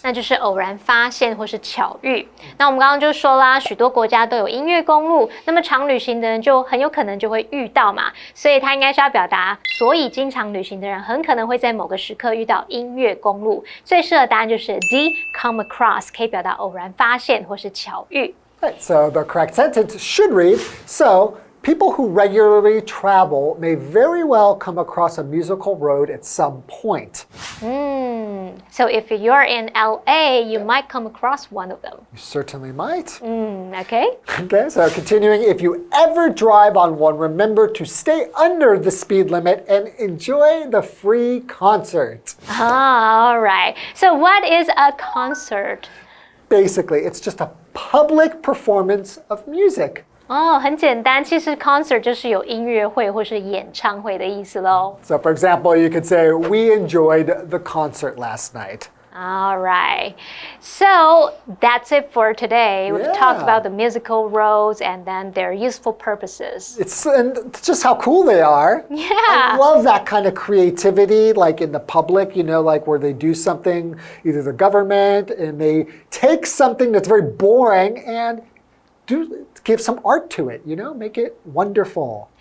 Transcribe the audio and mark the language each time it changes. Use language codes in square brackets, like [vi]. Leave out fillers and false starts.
[zh] 那就是偶然发现或是巧遇。那我们刚刚就说啦，许多国家都有音乐公路，那么常旅行的人就很有可能就会遇到嘛，所以它应该是要表达，所以经常旅行的人很可能会在某个时刻遇到音乐公路。最适合的答案就是 [en] D, come across， [zh] 可以表达偶然发现或是巧遇。 [en] Right, so the correct sentence should read, so people who regularly travel may very well come across a musical road at some point. So if you're in LA, you might come across one of them. You certainly might. Okay. Okay, so continuing, if you ever drive on one, remember to stay under the speed limit and enjoy the free concert. All right. So what is a concert? Basically, it's just a public performance of music. [zh] 哦，很简单，其实 concert 就是有音乐会或是演唱会的意思咯。 [en] So for example, you could say, we enjoyed the concert last night. All right. So that's it for today. We've talked Yeah. about the musical roads and then their useful purposes. It's just how cool they are. Yeah. I love that kind of creativity, like in the public, like where they do something, either the government, and they take something that's very boring and give some art to it, make it wonderful.